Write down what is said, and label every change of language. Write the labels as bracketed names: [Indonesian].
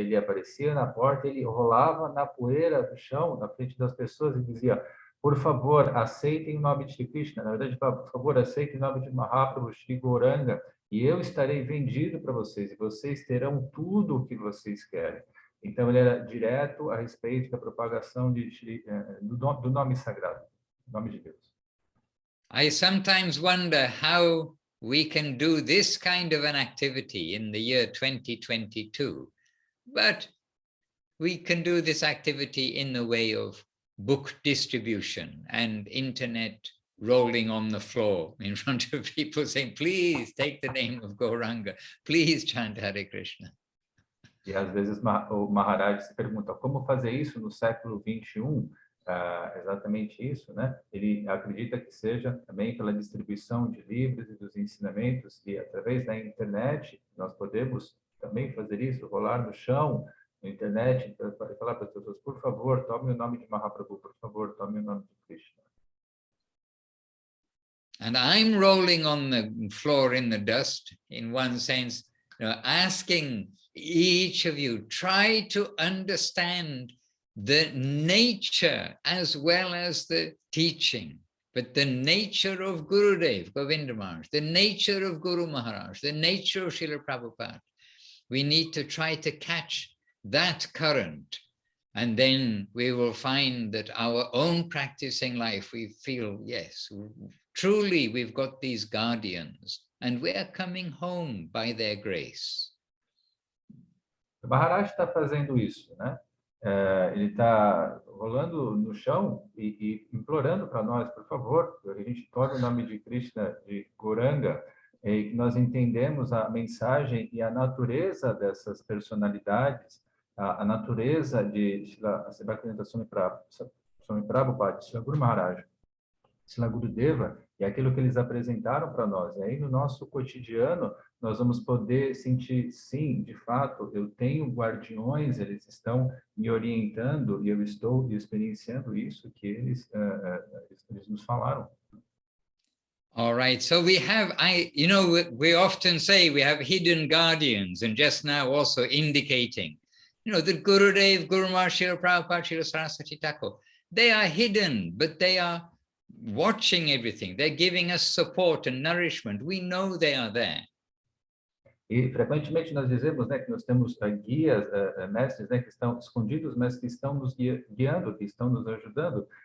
[Portuguese] Ele aparecia na porta, ele rolava na poeira do chão, na frente das pessoas, e dizia, por favor, aceitem o nome de Krishna. Na verdade, por favor, aceitem o nome de Mahaprabhu, Shri Gauranga, e eu estarei vendido para vocês, e vocês terão tudo o que vocês querem. Então, ele era direto a respeito da propagação do nome sagrado, do nome de Deus. [English] I sometimes wonder how we can do this kind of an activity in the year 2022, but we can do this activity in the way of book distribution and internet rolling on the floor in front of people saying, please take the name of Gauranga, please chant Hare Krishna. [Portuguese] E às vezes o Maharaj se pergunta como fazer isso no século 21. Exatamente isso, né? Ele acredita que seja também pela distribuição de livros e dos ensinamentos, e através da internet nós podemos também fazer isso, rolar no chão, na internet, para falar para as pessoas, por favor, tome o nome de Mahaprabhu, por favor, tome o nome de Krishna. [English] And I'm rolling on the floor in the dust, in one sense, asking each of you, try to understand the nature as well as the teaching, but the nature of Gurudev, Govinda Maharaj, the nature of Guru Maharaj, the nature of Srila Prabhupada. We need to try to catch that current, and then we will find that our own practicing life, we feel, yes, truly we've got these guardians, and we are coming home by their grace. [Portuguese] O Maharaj está fazendo isso, né? Ele está rolando no chão e implorando para nós, por favor, que a gente torne o nome de Krishna de Gauranga, e que nós entendemos a mensagem e a natureza dessas personalidades, a natureza de Srila Swami Prabhupada, Srila Guru Maharaj, Srila Gurudeva, e aquilo que eles apresentaram para nós. E aí, no nosso cotidiano, nós vamos poder sentir, sim, de fato, eu tenho guardiões, eles estão me orientando e eu estou experienciando isso que eles nos falaram. [English] All right, so we have, we often say we have hidden guardians, and just now also indicating, that Gurudev, Guru Maharaj, Srila Prabhupada, Srila Saraswati Thakur, they are hidden, but they are watching everything. They're giving us support and nourishment. We know they are there. [Portuguese] E frequentemente nós dizemos, né, que nós temos guias, mestres, né, que estão escondidos, mas que estão nos guiando, que estão nos ajudando.